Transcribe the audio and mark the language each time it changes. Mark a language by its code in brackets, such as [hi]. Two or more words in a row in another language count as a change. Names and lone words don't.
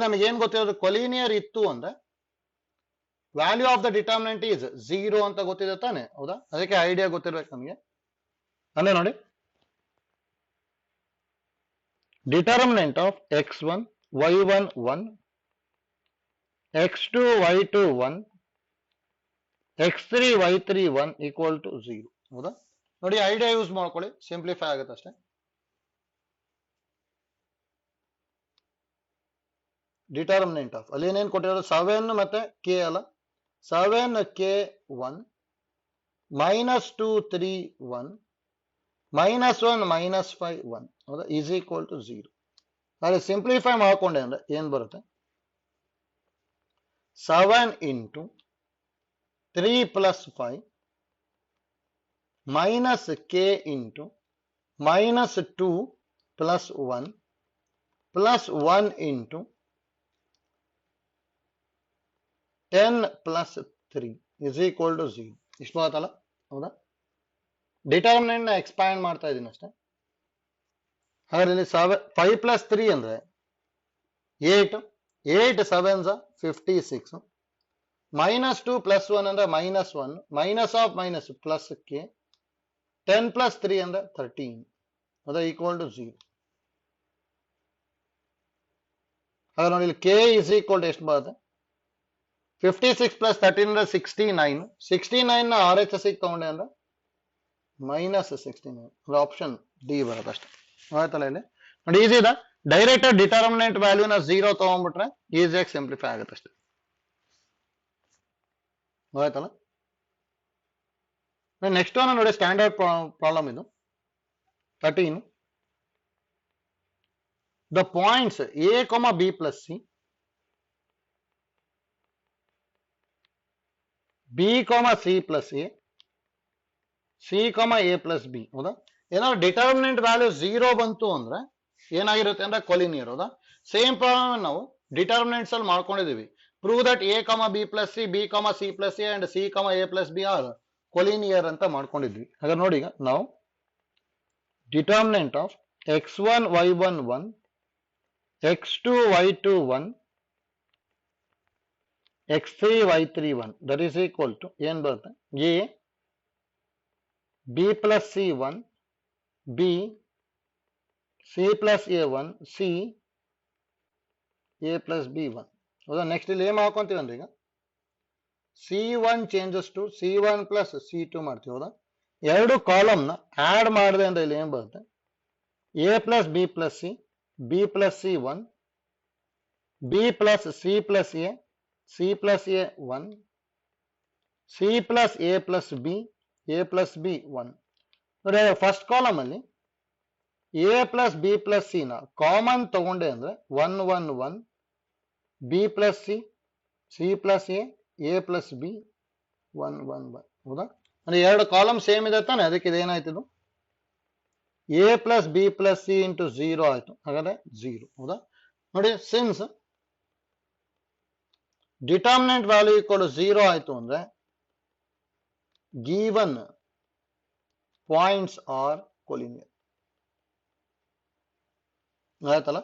[kn] ನೋಡಿ ನಮಗೆ ಏನ್ ಗೊತ್ತಿರೋದು, ಕೊಲಿನಿಯರ್ ಇತ್ತು ಅಂದ್ರೆ [en] value of the determinant is [kn] 0 ಅಂತ ಗೊತ್ತಿದೆ ತಾನೆ, ಹೌದಾ? ಅದಕ್ಕೆ ಐಡಿಯಾ ಗೊತ್ತಿರ್ಬೇಕು ನಮಗೆ. ಅಲ್ಲೇ ನೋಡಿ, [en] determinant of x1 y1 1 x2 y2 1 x3 y3 1 equal to 0, [kn] ಹೌದಾ? ನೋಡಿ [en] idea use [kn] ಮಾಡ್ಕೊಳ್ಳಿ, ಸಿಂಪ್ಲಿಫೈ ಆಗುತ್ತೆ ಅಷ್ಟೇ. [en] determinant of [kn] ಅಲ್ಲಿ ಏನೇನು ಕೊಟ್ಟಿರೋದು 7 ಮತ್ತೆ ಕೆ ಅಲ್ಲ, 7 ಕೆ 1 -2 3 1 -1 -5 1, ಹೌದಾ? [en] is equal to 0. [kn] ಅದೇ ಸಿಂಪ್ಲಿಫೈ ಮಾಡ್ಕೊಂಡೆ ಅಂದ್ರೆ ಏನ್ ಬರುತ್ತೆ, [en] 7 into 3 plus 5 minus k into -2 plus 1 plus 1 into 10 plus 3 is equal to 0. [kn] ಇಷ್ಟು ಬರುತ್ತಲ್ಲ, ಹೌದಾ? ಡಿಟರ್ಮಿನೆಂಟ್ ನ ಎಕ್ಸ್ಪ್ಯಾಂಡ್ ಮಾಡ್ತಾ ಇದ್ದೀನಿ ಅಷ್ಟೇ. ಹಾಗಾದ್ರೆ ಇಲ್ಲಿ 5 plus 3 ಅಂದ್ರೆ 8, 8 7s 56, -2 plus 1 ಅಂದ್ರೆ -1, [en] minus of minus plus k, 10 plus 3 ಅಂದ್ರೆ 13, ಹೌದಾ? equal to 0. [kn] ಹಾಗಾದ್ರೆ ನೋಡಿ, ಇಲ್ಲಿ [en] k is equal to [kn] ಎಷ್ಟು ಬರುತ್ತೆ, 56 plus 13 ಅಂದ್ರೆ 69, 69 ನ RHS ತಗೊಂಡೆ ಅಂದ್ರೆ -69, [en] option D [kn] ಬರುತ್ತೆ ಅಷ್ಟೇ, ಆಯ್ತಲ್ಲ? ಇಲ್ಲಿ ನೋಡಿ, ಈಸಿ ಇದೆ. [en] direct determinant [kn] ವ್ಯಾಲ್ಯೂನ 0 ತಗೊಂಡ್ಬಿಟ್ರೆ ಈಸಿಯಾಗಿ ಸಿಂಪ್ಲಿಫೈ ಆಗುತ್ತೆ ಅಷ್ಟೇ, ಆಯ್ತಲ್ಲ? [en] next one [kn] ನೋಡಿ, [en] standard problem [kn] ಇದು 13. [en] the points a, b plus c, b, c plus a, c, a plus b, ಹೌದಾ? [kn] ಏನಾದ್ರು [en] determinant value [kn] 0 ಬಂತು ಅಂದ್ರೆ ಏನಾಗಿರುತ್ತೆ ಅಂದ್ರೆ ಕೊಲಿನಿಯರ್, ಹೌದಾ? [en] same problem [kn] ನಾವು ಡಿಟರ್ಮಿನೆಂಟ್ಸ್ ಅಲ್ಲಿ ಮಾಡ್ಕೊಂಡಿದೀವಿ. [en] prove that a, b plus c, b, c plus a and c, a plus b are collinear [kn] ಅಂತ ಮಾಡ್ಕೊಂಡಿದ್ವಿ. ಹಾಗಾದ್ರೆ ನೋಡಿ, ಈಗ ನಾವು [en] determinant of x1 y1 1 x2 y2 1 x3 y3 1 that is equal to [kn] ಏನ್ ಬರುತ್ತೆ, [en] a b plus c 1 b c plus a 1 c a plus b 1, ಹೌದಾ? [kn] ನೆಕ್ಸ್ಟ್ ಇಲ್ಲಿ ಏನ್ ಮಾಡ್ಕೊಂತೀವಿ ಅಂದ್ರೆ ಈಗ [en] c1 changes to c1 plus c2 [kn] ಮಾಡ್ತೀವಿ, ಹೌದಾ? ಎರಡು ಕಾಲಮ್ ನ ಆಡ್ ಮಾಡಿದೆ ಅಂದ್ರೆ ಇಲ್ಲಿ ಏನ್ ಬರುತ್ತೆ, [en] a plus b plus c, b plus c 1, b plus c plus a, c plus a 1, c plus a plus b, a plus b 1. [kn] ನೋಡಿ, [en] first column [kn] ಅಲ್ಲಿ [en] a plus b plus c [kn] ನ ಕಾಮನ್ ತಗೊಂಡೆ ಅಂದ್ರೆ 1 1 1, [en] b plus c, c plus a, a plus b 1 1 1, ಹೌದಾ? [kn] ಅಂದ್ರೆ ಎರಡು [en] column same [kn] ಇದೆ ತಾನೆ, ಅದಕ್ಕೆ ಇದೇನಾಯ್ತು, [en] a plus b plus c into 0 [kn] ಆಯ್ತು, ಹಾಗಾದ್ರೆ [en] 0, ಹೌದಾ? [kn] ನೋಡಿ, [en] since determinant value equal to [kn] 0 ಆಯ್ತು ಅಂದ್ರೆ [en] given points are collinear, [kn] ಆಯ್ತಲ್ಲ?